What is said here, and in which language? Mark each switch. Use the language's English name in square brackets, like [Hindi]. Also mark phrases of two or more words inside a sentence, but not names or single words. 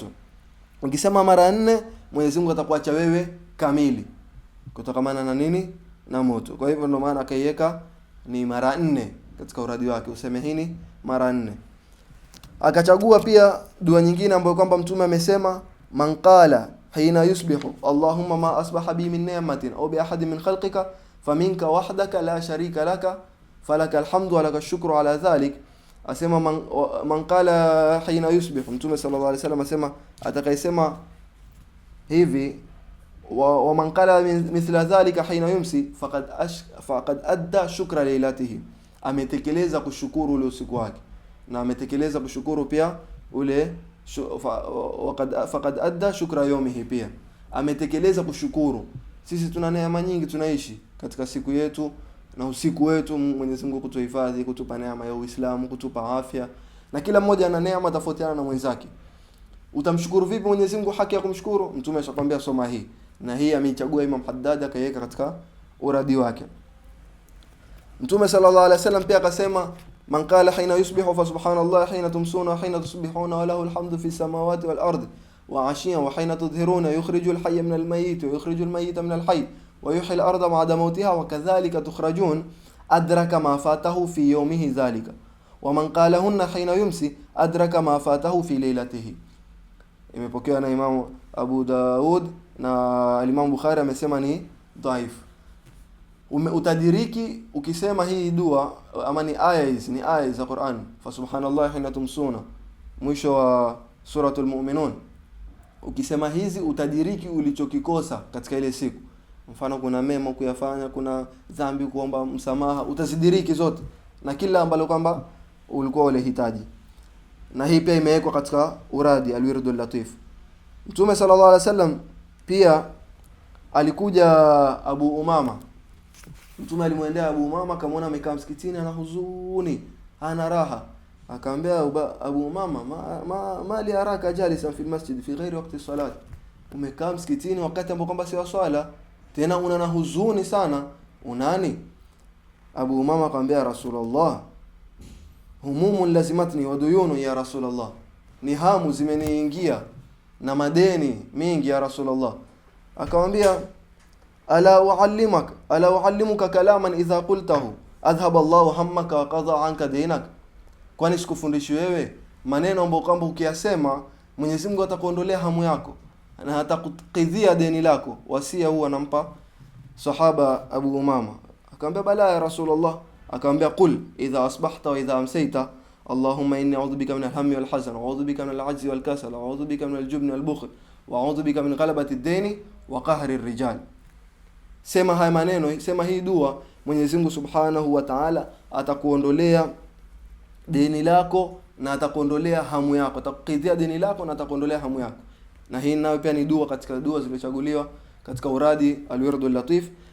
[Swahili] Ukisema mara 4 Mwenyezi Mungu atakuacha wewe kamili kutokana na nini? Na moto. Kwa hivyo ndio maana akaiweka ni mara 4 katika uradi wake, useme hini mara 4. Akachagua pia dua nyingine ambayo kwamba Mtume amesema [Arabic] من قال حين يصبح اللهم ما أصبح بي من نعمة أو بأحد من خلقك فمنك وحدك لا شريك لك فلك الحمد ولك الشكر على ذلك asema من قال حين يصبح Mtume صلى الله عليه وسلم [Swahili] asema atakayesema hivi [Arabic] ومن قال مثل ذلك حين يمسي فقد أدى شكر ليلته, [Swahili] ametekeleza kushukuru ule usiku wake, na ametekeleza kushukuru pia ule [Arabic] فقد أدى شكر يومه, [Swahili] pia ametekeleza kushukuru. Sisi tuna neema nyingi tunaishi katika siku yetu na usiku wetu. Mwenyezi Mungu kutuhifadhi, kutupa neema ya Uislamu, kutupa afya, na kila mmoja ana neema tofautiana na mwenzake. Utamshukuru vipi Mwenyezi Mungu? Haki ya kumshukuru Mtume ashakwambia soma hii, na hii ameichagua Imam Haddad akaiweka katika uradi wake. [Arabic] Mtume صلى الله عليه وسلم [Swahili] pia akasema [Arabic] من قال حين يصبح فسبحان الله حين تمسون وحين تصبحون وله الحمد في السماوات والأرض وعشيا وحين تظهرون يخرج الحي من الميت ويخرج الميت من الحي ويحيي الأرض بعد موتها وكذلك تخرجون أدرك ما فاته في يومه ذلك ومن قالهن حين يمسي أدرك ما فاته في ليلته. [Swahili] Imepokewa na Imam Abu Daud na Imam Bukhari amesema ni dhaif. Utadiriki ukisema hii dua, ama ni aya hizi, ni aya za Qur'an, [Arabic] فسبحان الله حين تمسون, [Swahili] mwisho wa suratul mu'minun. Ukisema hizi utadiriki ulichokikosa katika ile siku. Mfano kuna mema kuyafanya, kuna dhambi kuomba msamaha, utazidiriki zote na kila ambalo kwamba ulikuwa unahitaji. Na hii pia imewekwa katika uradi al-wirdul latif. Mtume [Arabic] صلى الله عليه وسلم [Swahili] pia alikuja Abu Umama. Mtume alimwendea Abu Umama, akamwona amekaa msikitini ana huzuni, hana raha. [Arabic] Akamwambia Abu Umama, ما لي أراك جالسا في المسجد في غير وقت صلاة, [Swahili] umekaa msikitini wakati ambapo kwamba si wa swala, tena una huzuni sana, unani? Abu Umama akamwambia Rasulullah, [Arabic] هموم لزمتني وديون يا رسول الله, [Swahili] ni hamu zimeniingia na madeni mingi [Arabic] يا رسول الله. [Swahili] Akamwambia [Arabic] ألا أعلمك كلاما إذا قلته أذهب الله همك وقضى عنك دينك, [Swahili] kwani sikufundishi wewe maneno ambayo kwamba ukiyasema Mwenyezi Mungu atakuondolea hamu yako na atakukidhia deni lako? Wasia huu anampa sahaba Abu Umama. [Arabic] Akamwambia بلى يا رسول الله. Akamwambia قل إذا أصبحت وإذا أمسيت اللهم إني أعوذ بك من الهم والحزن وأعوذ بك من العجز والكسل وأعوذ بك من الجبن والبخل وأعوذ بك من غلبة الدين وقهر الرجال. [Swahili] Sema haya maneno, sema hii dua, Mwenyezi Mungu [Arabic] سبحانه وتعالى [Swahili] atakuondolea deni lako na atakuondolea hamu yako, atakukidhia deni lako na atakuondolea hamu yako. Na hii nayo pia ni dua katika dua zilizochaguliwa katika uradi al-wirdul latif.